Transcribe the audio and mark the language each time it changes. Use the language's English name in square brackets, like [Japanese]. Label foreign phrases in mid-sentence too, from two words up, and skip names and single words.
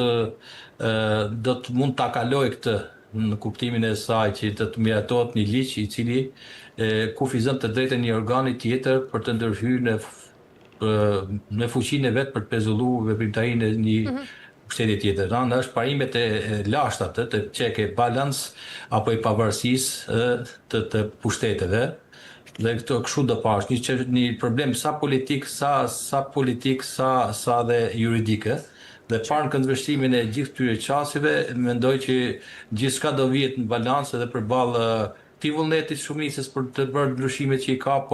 [Albanian] të mund ta kaloj këtë në kuptimin e saj që do të miratohet një ligj i cili kufizon të drejtën një organi tjetër për të ndërhyrë në fuqinë e vet për të pezulluar veprimtarinë e një pushteti tjetër. Është parimet e lashta të [English] check and balance [Albanian] apo i pavarësisë të pushteteve, Dhe këto kështu do pash, një problem sa politik, sa dhe juridike. Dhe parë në këndvështrimin e gjithë këtyre qasive, mendoj që gjithçka do vihet në balancë edhe përballë këtij vullnetit shumicës për të bërë ndryshimet që i ka, por